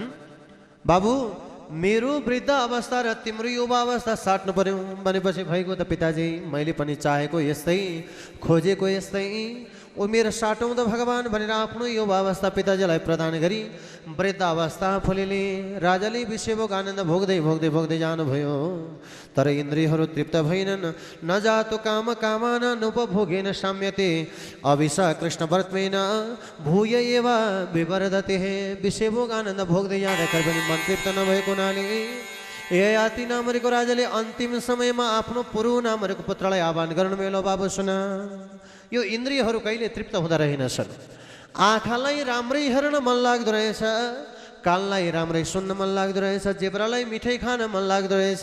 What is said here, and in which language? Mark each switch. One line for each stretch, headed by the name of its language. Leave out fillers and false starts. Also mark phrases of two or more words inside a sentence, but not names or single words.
Nepali: बाबु मेरो वृद्ध अवस्था र तिम्रो युवा अवस्था साट्नु पर्यो भनेपछि भएको त पिताजी, मैले पनि चाहेको यस्तै, खोजेको यस्तै, ओ मेरो साटौँ त भगवान भनेर आफ्नो युवा अवस्था पिताजीलाई प्रदान गरी वृद्ध अवस्था फुलेले राजाले विषयभोग आनन्द भोग्दै भोग्दै भोग्दै जानुभयो। तर इन्द्रियहरू तृप्त भएनन्।
Sanskrit: न जातो काम कामान नुपभोगेन साम्यते अभिसा कृष्ण व्रतमेन भूय एव विवर्धते।
Nepali: विषयभोग आनन्द भोग्दै जाँदाखेरि पनि मन तृप्त नभएको हुनाले ययाति नामरीको राजाले अन्तिम समयमा आफ्नो पुरु नामरीको पुत्रलाई आह्वान गर्नुभयो। ल बाबु सुन, यो इन्द्रियहरू कहिले तृप्त हुँदा रहेनछन्। आँखालाई राम्रै हेर्न मन लाग्दो रहेछ, कानलाई राम्रै सुन्न मन लाग्दो रहेछ, जिब्रालाई मिठाई खान मन लाग्दो रहेछ।